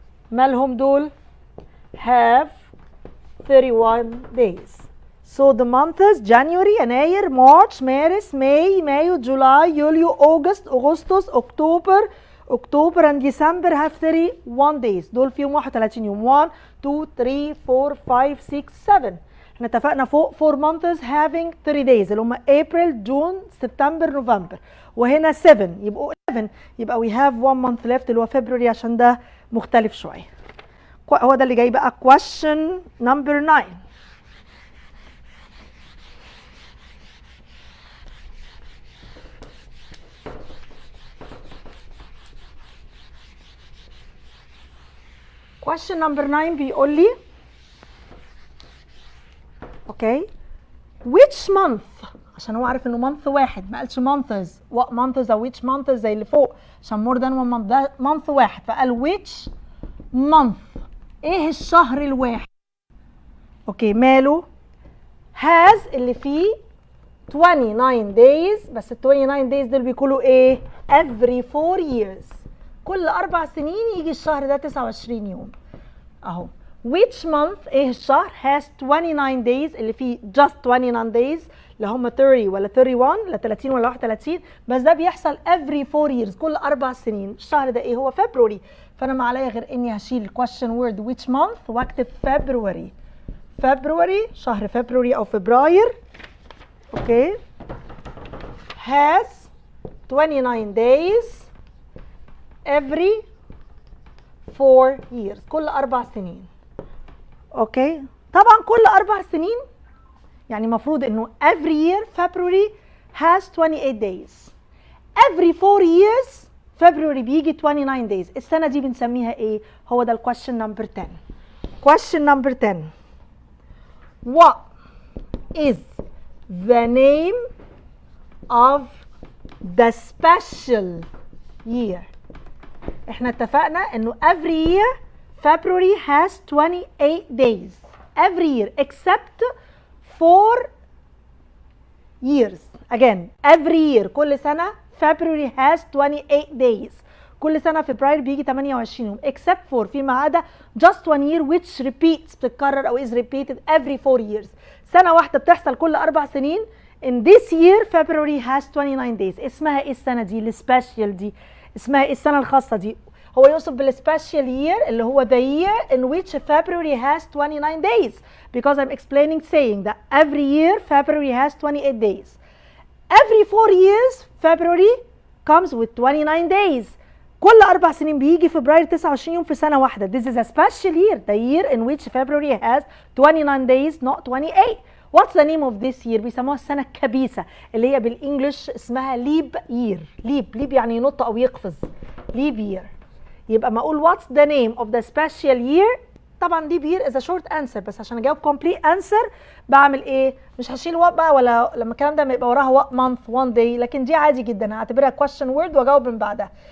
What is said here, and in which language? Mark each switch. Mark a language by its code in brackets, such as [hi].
[ar] مالهم دول؟ [en] have 31 days. So the months January، [ar] يناير، [en] March, [ar] مارس، [en] May, [ar] مايو، [en] July, [ar] يوليو، [en] August, [ar] أغسطس، [en] October and December have 31 days. [ar] دول فيهم 31 يوم. [en] 1 2 3 4 5 6 7. [ar] احنا اتفقنا فوق [en] 4 months having 30 days [ar] اللي هم [en] April, June, September, November. [ar] وهنا 7 يبقوا 11. يبقى [en] we have 1 month left [ar] اللي هو February عشان ده مختلف شوية. هو ده اللي جاي بقى [en] question number 9. question number 9 [ar] بيقول لي [en] okay which month [ar] عشان هو عارف انه مانث واحد، ما قالش مانثز وات مانثز او [en] which [ar] مانثز زي اللي فوق، عشان مور ذان وان مانث، ده مانث واحد، فقال [en] which month، [ar] ايه الشهر الواحد. اوكي ماله؟ [en] has [ar] اللي فيه [en] 29 days، [ar] بس ال 29 days دول بيكونوا ايه؟ [en] every 4 years، [ar] كل 4 سنين يجي الشهر ده 29 يوم اهو. [en] which month [ar] ايه الشهر [en] has 29 days [ar] اللي فيه [en] just 29 days، [ar] لا هم 30 ولا 31 لا 30 ولا 31، بس ده بيحصل [en] every 4 years [ar] كل 4 سنين. الشهر ده ايه؟ هو فبراير، فانا ما عليا غير اني هشيل [en] question word which month [ar] واكتب فبراير. فبراير، شهر فبراير او فبراير، اوكي، [en] has 29 days every 4 years، [ar] كل 4 سنين. اوكي، طبعا كل 4 سنين يعني المفروض انه [en] every year February has 28 days، every 4 years February [ar] بيجي [en] 29 days. [ar] السنة دي بنسميها ايه؟ هو ده ال [en] question number 10. question number 10. What is the name of the special year؟ [ar] احنا اتفقنا انه [en] every year February has 28 days every year except 4 years. Again every year [ar] كل سنة [en] February has 28 days، [ar] كل سنة فبراير بيجي 28 يوم [en] except for [ar] فيما عدا [en] just one year which repeats، [ar] بتتكرر او [en] is repeated every 4 years. [ar] سنة واحدة بتحصل كل 4 سنين. [en] in this year February has 29 days. [ar] اسمها ايه السنة دي السبيشال دي؟ اسمها ايه السنة الخاصة دي؟ هو يوصف بالسبيشال [en] year [ar] اللي هو [en] the year in which February has 29 days because I'm explaining saying that every year February has 28 days. Every 4 years February comes with 29 days. [ar] كل 4 سنين بيجي فبراير 29 يوم في سنة واحدة. [en] This is a special year, the year in which February has 29 days not 28. What's the name of this year؟ [ar] بيسموها السنة الكبيسة اللي هي بالإنجلش اسمها [en] leap year. leap [ar] يعني ينط أو يقفز. [en] leap year. [ar] يبقى ما أقول [en] what's the name of the special year؟ [ar] طبعا [en] leap year is a short answer، [ar] بس عشان أجاوب [en] complete answer [ar] بعمل إيه؟ مش هشيل what بقى، ولا لما الكلام ده يبقى وراها [en] what month one day، [ar] لكن دي عادي جدا هعتبرها [en] question word [ar] وأجاوب من بعدها.